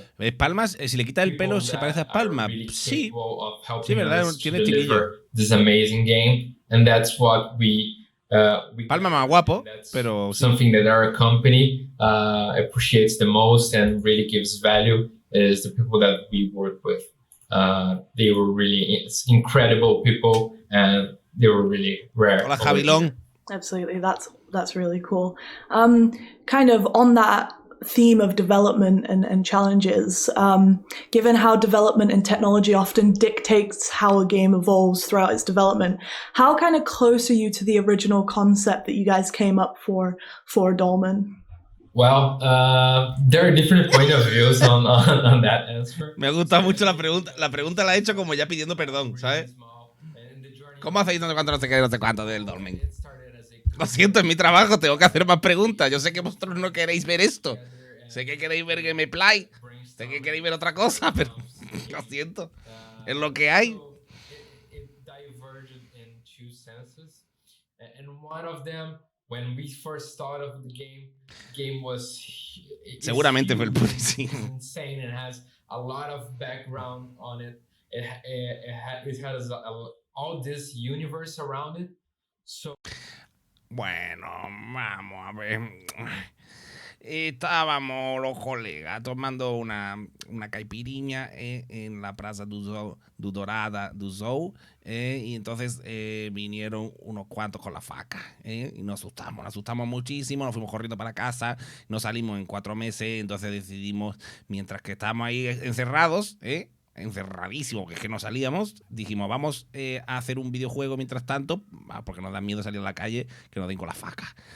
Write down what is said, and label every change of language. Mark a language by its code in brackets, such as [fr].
[es] Palmas, si le quita el pelo, ¿se parece a Palma? Sí. Sí, ¿verdad? Tiene chiquillo. [en] This amazing game, and that's what we [es] Palma más guapo, pero [en] something that our company appreciates the most and really gives value is the people that we work with. They were really incredible people, and they were really rare. [es] Hola, Javilón. [en] Absolutely, that's really cool. Kind of on that theme of development and challenges, given how development and technology often dictates how a game evolves throughout its development, how kind of close are you to the original concept that you guys came up for Dolmen? Well, there are different point of views on that answer. [es] Me gusta mucho la pregunta. La pregunta la he hecho como ya pidiendo perdón, ¿sabes? ¿Cómo hacéis no sé cuánto, no sé qué, no sé cuánto del Dolmen? Lo siento, en mi trabajo tengo que hacer más preguntas. Yo sé que vosotros no queréis ver esto. Sé que queréis ver gameplay. Sé que queréis ver otra cosa, pero lo siento. Es lo que hay. [en] It diverged in two senses, and one of them, when we first started the game was [es] seguramente fue el policía. [en] Insane and has a lot of background on it. It has all this universe around it. So. [es] Bueno, vamos a ver. Estábamos los colegas tomando una caipiriña en la Plaza du Dorada du Zou, y entonces vinieron unos cuantos con la faca, y nos asustamos muchísimo, nos fuimos corriendo para casa, nos salimos en 4 meses, entonces decidimos, mientras que estábamos ahí encerrados, encerradísimo, que es que no salíamos, dijimos, vamos a hacer un videojuego mientras tanto, porque nos da miedo salir a la calle, que nos den con la faca.